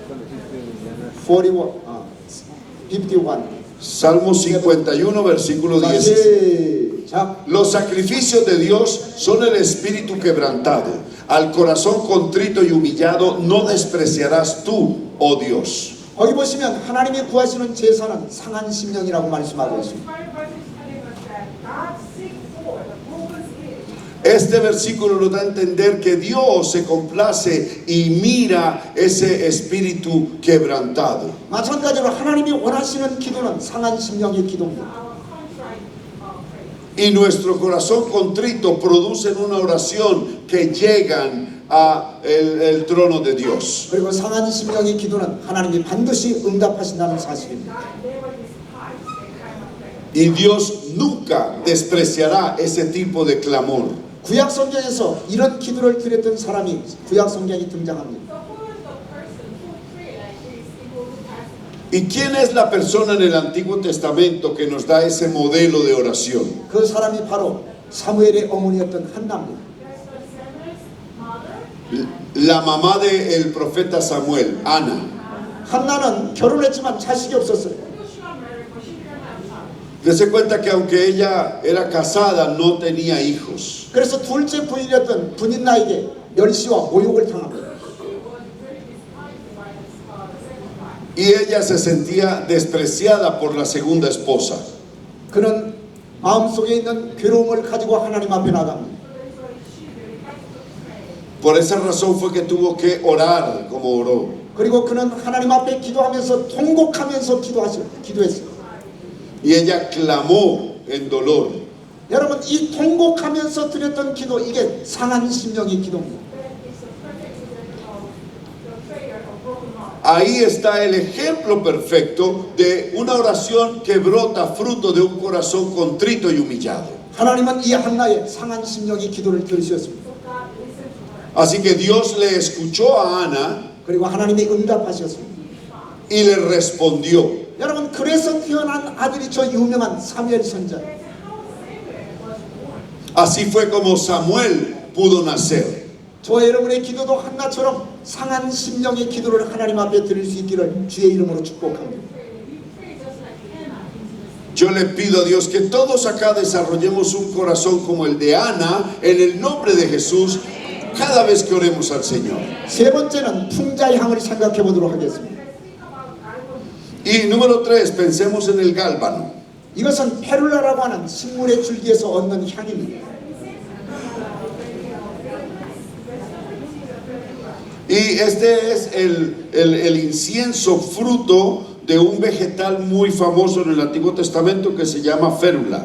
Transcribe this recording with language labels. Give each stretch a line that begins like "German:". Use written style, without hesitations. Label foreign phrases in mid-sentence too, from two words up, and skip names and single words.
Spanish: 51. Salmo 51, versículo
Korean: 자, 17. 시작.
Spanish: Los sacrificios de Dios son el espíritu quebrantado. al corazón contrito y humillado no despreciarás tú, oh Dios.
Korean: 거기 보시면 하나님이 구하시는 제사는 상한 심령이라고 말씀하고 있습니다.
English: Inspired by this telling us that God seeks for the broken spirit.
Spanish: Este versículo nos da a entender que Dios se complace y mira ese espíritu quebrantado.
Korean: 마찬가지로 하나님이 원하시는 기도는 상한 심령의 기도입니다.
English: Our contrite prayer.
Spanish: Y nuestro corazón contrito producen una oración que llegan a el trono de Dios.
Korean: 그리고 상한 심령의 기도는 하나님이 반드시 응답하신다는 사실입니다.
English: God never despises that kind of prayer.
Spanish: Y Dios nunca despreciará ese tipo de clamor.
Korean: 구약 성경에서 이런 기도를 드렸던 사람이 구약 성경이 등장합니다.
English: So who is the person who prayed like this in Old Testament?
Spanish: ¿Y quién es la persona en el Antiguo Testamento que nos da ese modelo de oración?
Korean: 그 사람이 바로 사무엘의 어머니였던 한나입니다.
English: That's the Samuel's mother.
Spanish: La mamá del profeta Samuel, Ana.
Korean: 한나는 결혼했지만 자식이 없었어요.
English: Though she got married, but she didn't have a child.
Spanish: Dese cuenta que aunque ella era casada, no tenía hijos.
Korean: 그래서 둘째 부인이었던 분인나에게 멸시와 모욕을 당합니다.
English: She was very despised by the second wife.
Spanish: Y ella se sentía despreciada por la segunda esposa.
Korean: 그는 마음속에 있는 괴로움을 가지고 하나님 앞에 나갑니다.
English: That's why she really had to pray.
Spanish: Por esa razón fue que tuvo que orar como oró.
Korean: 그리고 그는 하나님 앞에 기도하면서 통곡하면서 기도했어요.
Spanish: Y ella clamó en dolor.
Korean: 여러분 이 통곡하면서 드렸던 기도 이게 상한 심령의 기도입니다.
English: That is a perfect example of the prayer of broken heart.
Spanish: Ahí está el ejemplo perfecto de una oración que brota fruto de un corazón contrito y humillado.
Korean: 하나님은 이 한나의 상한 심령의 기도를 들으셨습니다.
English: So God listened to her.
Spanish: Así que Dios le escuchó a Ana
Korean: 그리고 하나님이 응답하셨습니다.
Spanish: y le respondió.
Korean: 여러분 그래서 태어난 아들이 저 유명한 사무엘 선지자.
English: That's how Samuel was born.
Spanish: Así fue como Samuel pudo nacer.
Korean: 저와 여러분의 기도도 한나처럼 상한 심령의 기도를 하나님 앞에 드릴 수 있기를 주의 이름으로 축복합니다.
English: We pray just like Hannah into the
Spanish: Yo le pido a Dios que todos acá desarrollemos un corazón como el de Ana en el nombre de Jesús cada vez que oremos al Señor.
Korean: 세 번째는 풍자의 향을 생각해 보도록 하겠습니다.
Spanish: Y número 3, pensemos en el gálbano.
Korean: 이것은 페룰라라고 하는 식물의 줄기에서 얻는 향입니다.
Spanish: Y este es el incienso fruto de un vegetal muy famoso en el Antiguo Testamento que se llama férula.